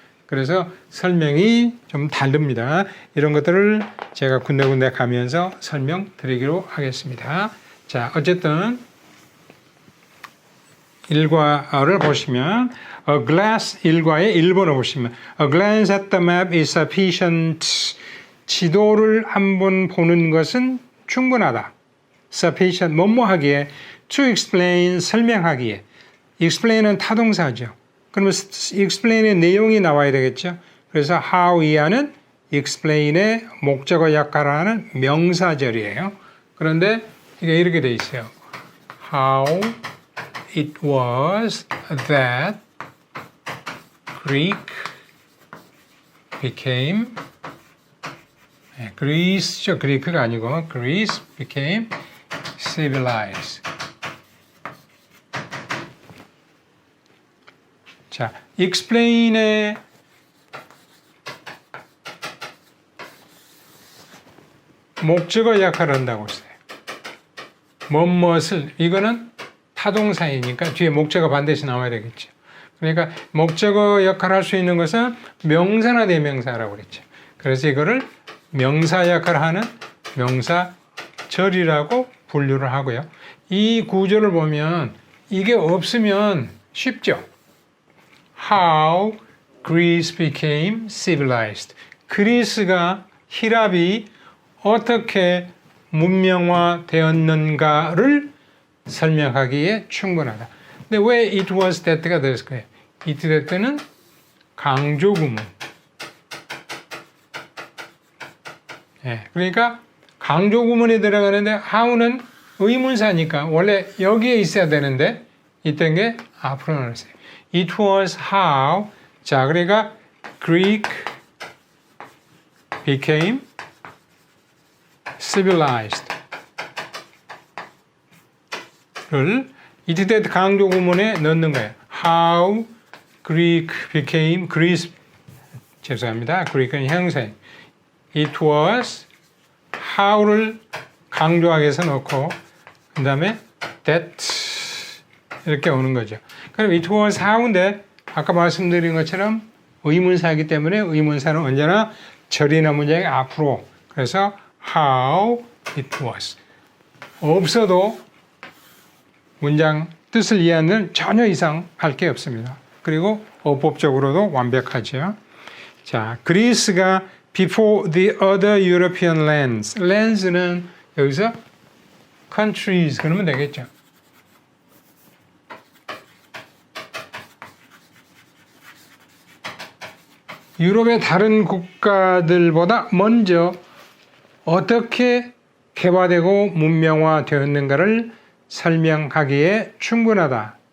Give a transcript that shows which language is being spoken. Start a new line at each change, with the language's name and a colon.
Korean: 그래서 설명이 좀 다릅니다. 이런 것들을 제가 군데군데 가면서 설명드리기로 하겠습니다.
English: 자, 어쨌든 1과를 보시면 A glass 1과의 1번을 보시면 A glance at the map is sufficient.
Korean: 지도를 한번 보는 것은 충분하다. Sufficient 뭐뭐하기에
English: To explain
Korean: 설명하기에 explain은 타동사죠. 그러면 explain의 내용이 나와야 되겠죠. 그래서 how 이하는 explain의 목적어 역할을 하는 명사절이에요. 그런데 이게 이렇게 돼 있어요.
English: How it was that Greek became Greece죠.
Korean: 그리크가 아니고
English: Greece became civilized.
Korean: 자, explain의 목적어 역할을 한다고 했어요. 무엇을 이거는 타동사이니까 뒤에 목적어 반드시 나와야 되겠죠. 그러니까 목적어 역할을 할 수 있는 것은 명사나 대명사라고 그랬죠. 그래서 이거를 명사 역할을 하는 명사절이라고 분류를 하고요. 이 구조를 보면 이게 없으면 쉽죠.
English: How Greece became civilized.
Korean: 그리스가 히랍이 어떻게 문명화되었는가를 설명하기에 충분하다. 근데 왜
English: it was that
Korean: 가 됐을까요? it that는 강조구문. 그러니까 강조구문이 들어가는데 how는 의문사니까 원래 여기에 있어야 되는데 있던 게 앞으로 나왔어요.
English: It was how. 자, 그러니까 Greek became civilized.
Korean: 를 it that 강조 구문에 넣는 거예요.
English: How Greek became Greece.
Korean: 죄송합니다. Greek은 형사예요.
English: It was how
Korean: 를 강조하기 위해서 넣고 그 다음에 that 이렇게 오는 거죠. 그럼
English: it was how
Korean: 인데 아까 말씀드린 것처럼 의문사이기 때문에 의문사는 언제나 절이나 문장의 앞으로.
English: 그래서 how it was.
Korean: 없어도 문장 뜻을 이해하는 전혀 이상 할 게 없습니다. 그리고 어법적으로도 완벽하죠.
English: 자, 그리스가 before the other European lands.
Korean: lands는 여기서 countries 그러면 되겠죠. 유럽의 다른 국가들보다 먼저 어떻게 개발되고 문명화되었는가를 설명하기에 충분하다.